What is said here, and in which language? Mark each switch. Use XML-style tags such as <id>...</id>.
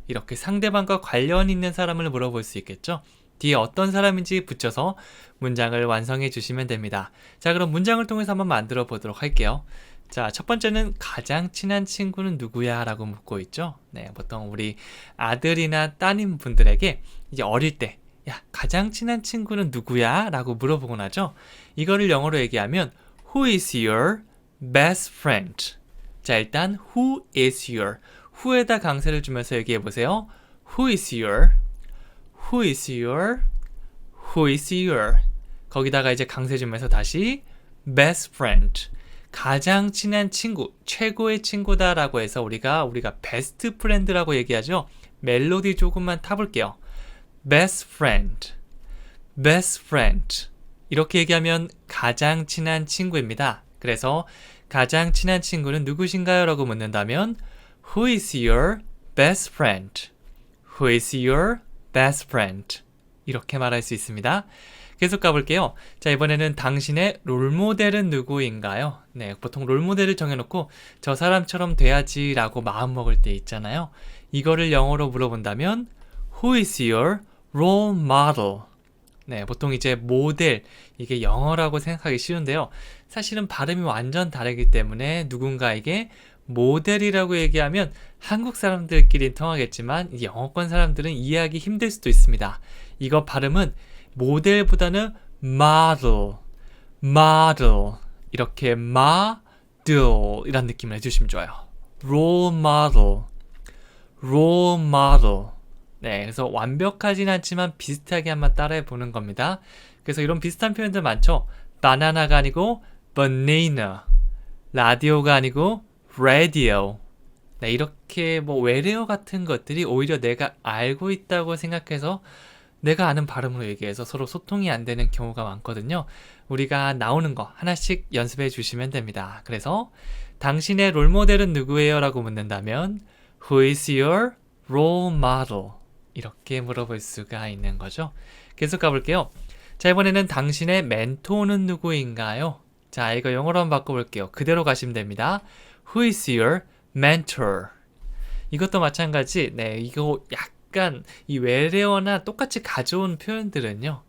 <ko>이렇게 상대방과 관련 있는 사람을 물어볼 수 있겠죠. 뒤에 어떤 사람인지 붙여서 문장을 완성해 주시면 됩니다. 자, 그럼 문장을 통해서 한번 만들어 보도록 할게요. 자, 첫 번째는 가장 친한 친구는 누구야? 라고 묻고 있죠. 네, 보통 우리 아들이나 따님 분들에게 이제 어릴 때, 야, 가장 친한 친구는 누구야? 라고 물어보곤 하죠. 이거를 영어로 얘기하면</ko> <en>Who is your best friend?</en> <ko>자, 일단</ko> <en>Who is your?</en> <ko>who에다 강세를 주면서 얘기해 보세요.</ko> <en>Who is your? Who is your? Who is your?</en> <ko>거기다가 이제 강세 주면서 다시 best friend. 가장 친한 친구, 최고의 친구다라고 해서 우리가 best friend라고 얘기하죠. 멜로디 조금만 타볼게요.</ko> <en>best friend. best friend.</en> <ko>이렇게 얘기하면 가장 친한 친구입니다. 그래서 가장 친한 친구는 누구신가요? 라고 묻는다면</ko> <en>Who is your best friend? Who is your best friend?</en> <ko>이렇게 말할 수 있습니다. 계속 가볼게요. 자, 이번에는 당신의 롤모델은 누구인가요? 네, 보통 롤모델을 정해놓고 저 사람처럼 돼야지 라고 마음먹을 때 있잖아요. 이거를 영어로 물어본다면</ko> <en>Who is your role model?</en> <ko>네, 보통 이제 모델, 이게 영어라고 생각하기 쉬운데요. 사실은 발음이 완전 다르기 때문에 누군가에게 모델이라고 얘기하면 한국 사람들끼리는 통하겠지만 영어권 사람들은 이해하기 힘들 수도 있습니다. 이거 발음은 모델보다는 model, model 이렇게 model 이란 느낌을 해주시면 좋아요.</ko> <en>role model, role model.</en> <ko>네, 그래서 완벽하진 않지만 비슷하게 한번 따라해 보는 겁니다. 그래서 이런 비슷한 표현들 많죠. 바나나가 아니고 banana, 라디오가 아니고 radio. 네, 이렇게 뭐 외래어 같은 것들이 오히려 내가 알고 있다고 생각해서 내가 아는 발음으로 얘기해서 서로 소통이 안 되는 경우가 많거든요. 우리가 나오는 거 하나씩 연습해 주시면 됩니다. 그래서 당신의 롤모델은 누구예요? 라고 묻는다면</ko> <en>Who is your role model?</en> <ko>이렇게 물어볼 수가 있는 거죠. 계속 가볼게요. 자, 이번에는 당신의 멘토는 누구인가요? 자, 이거 영어로 한번 바꿔볼게요. 그대로 가시면 됩니다.</ko> <en>Who is your mentor?</en> <ko>이것도 마찬가지. 네, 이거 약간 이 외래어나 똑같이 가져온 표현들은요.</ko>